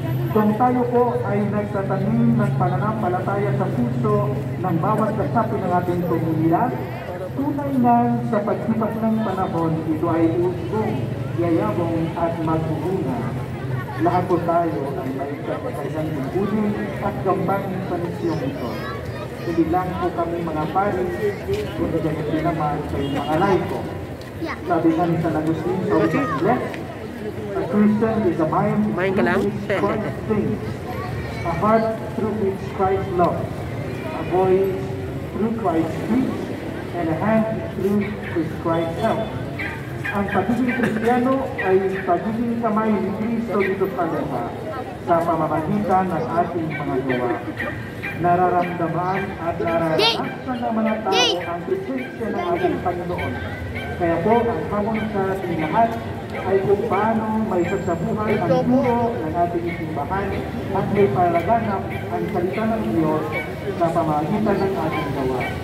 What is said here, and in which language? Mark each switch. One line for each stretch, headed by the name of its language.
Filipino: Kung tayo po ay nagtatanim ng pananampalataya sa puso ng bawat kasapi ng ating komunidad, tunay na sa pagsipas ng panahon, ito ay usbong, yayabong at magbubunga. Lahat po tayo ay may kakaisang tungkulin at gambanin sa misyong ito. Hindi lang po kami mga pari, kundi ganyan din naman sa mga laiko. Sabi nga ni San Agustin sa Unang Bless,
English: a Christian is a mind through which Christ thinks, a heart through which Christ loves, a voice through Christ speaks, and a hand through which Christ helps.
Filipino: Ang pagiging Kristiyano ay pagiging kamay ni Kristo dito sa lupa sa pamamagitan ng ating mga gawa. Nararamdaman at nararanasan ng mga tao ang presensya ng ating Panginoon. Kaya po, ang hamon sa ating lahat ay kung paano may sasabuhay ang puro ng ating simbahan at may palaganap ang salita ng Diyos sa pamamagitan ng ating gawa.